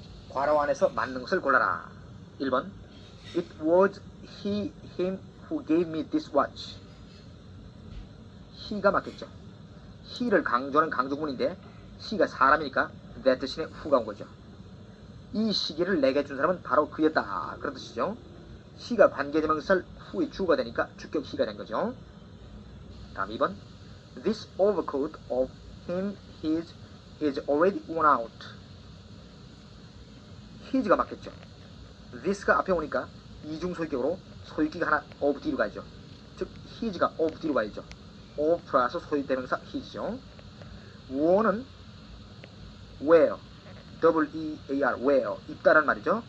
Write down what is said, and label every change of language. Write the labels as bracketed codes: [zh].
[ko] 괄호 안에서 맞는 것을 골라라. [en] 1번 It was him who gave me this watch. [ko] he가 맞겠죠. he를 강조하는 강조문인데 he가 사람이니까 that 대신에 who가 온 거죠. 이 시계를 내게 준 사람은 바로 그였다. 그런 뜻이죠. he가 관계대명사를 who의 주어가 되니까 주격 he가 된 거죠. [en] 다음 2번 This overcoat of him is already worn out. [ko] his가 맞겠죠. this가 앞에 오니까 이중소유격으로 소유기가 하나 of 뒤로 가야죠. 즉 his가 of 뒤로 가야죠. of 플러스 소유대명사 his죠. worn은 wear, W-E-A-R, wear, 입다라는 말이죠.